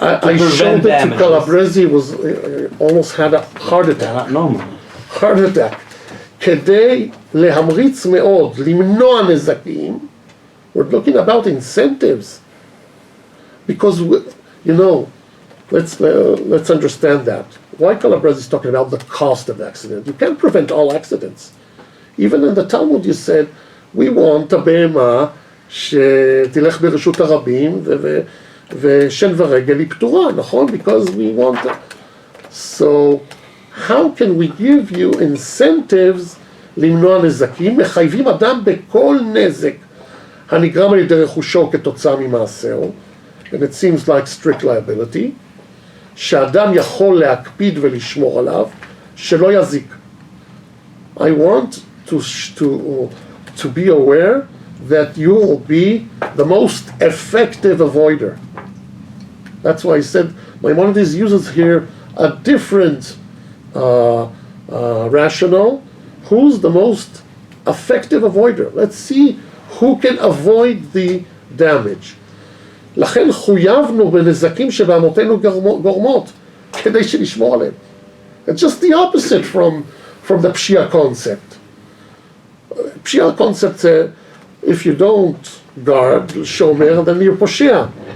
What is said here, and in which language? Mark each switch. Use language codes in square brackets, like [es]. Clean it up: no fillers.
[en] I showed it to Calabresi, was almost had a heart attack. Not normal. heart attack. [he] כדי להמריץ מאוד, למנוע נזקים, [en] we're looking about incentives. Because, you know, let's understand that. Why Calabresi is talking about the cost of accident. You can't prevent all accidents. Even in the Talmud you said, we want a [he] בהמה שתלך ברשות הרבים ושן ורגל היא פטורה, נכון? [en] Because we want it. So, how can we give you incentives [he] למנוע נזקים? מחייבים אדם בכל נזק הנגרם על ידי רכושו כתוצאה ממעשהו, [en] and it seems like strict liability, [he] שאדם יכול להקפיד ולשמור עליו, שלא יזיק. [en] I want to be aware that you will be the most effective avoider. That's why I said Maimonides uses here a different rationale. Who's the most effective avoider? Let's see who can avoid the damage. [he] לכן חויבנו בנזקים שבהמותינו גורמות כדי שנשמור עליהם. [en] It's just the opposite from the Pshia concept. Pshia concept says, if you don't guard, shomer, then you're poshia.